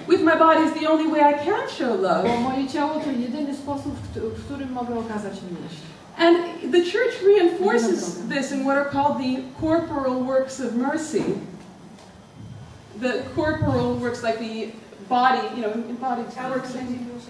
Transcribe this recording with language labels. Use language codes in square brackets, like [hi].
[en] With my body is the only way I can show love. [pl] Bo moje ciało to jedyny sposób, w którym mogę okazać miłość. [en] And the church reinforces this in what are called the corporal works of mercy. The corporal works, like the body, you know, embodied works in.